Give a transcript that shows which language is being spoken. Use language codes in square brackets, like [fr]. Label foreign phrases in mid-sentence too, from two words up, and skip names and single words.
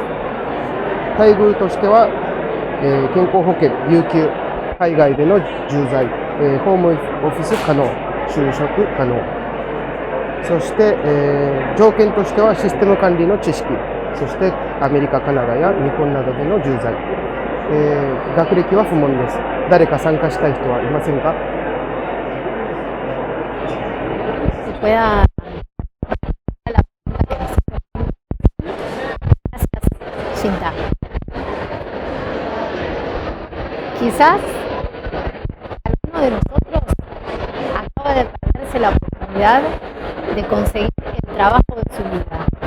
[ja] 待遇としては、健康保険、有給、海外での駐在、ホームオフィス可能、就職可能。そして、条件としてはシステム管理の知識、そしてアメリカ、カナダや日本などでの駐在。学歴は不問です。誰か参加したい人はいませんか？ Shinta. [es] Quizás alguno de nosotros acaba de perderse la oportunidad de conseguir el trabajo de su vida.